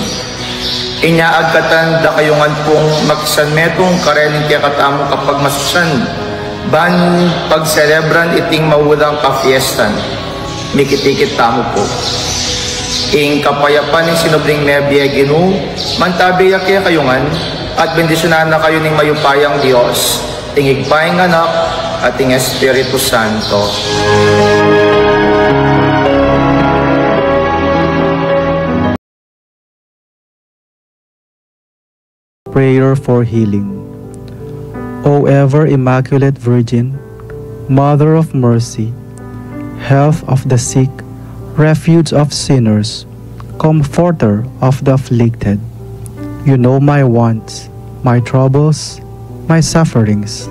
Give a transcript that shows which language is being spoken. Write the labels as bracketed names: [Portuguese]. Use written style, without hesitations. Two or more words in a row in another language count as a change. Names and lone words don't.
[Pampanga] Inyaag katanda kayungan pong magsanmetong karening kaya katamong kapag masusyan, ban pagselebran iting mawulang ka-fiestan, mikitikit tamo po. Ing kapayapan ng sinubling nebya Ginoo, mantabiya kaya kayungan, at bendisyonan na kayo ning mayupayang Diyos, ing igpayang anak, at ing Espiritu Santo. [English] Prayer for healing. O ever Immaculate Virgin, Mother of Mercy, Health of the sick, Refuge of sinners, Comforter of the afflicted, you know my wants, my troubles, my sufferings.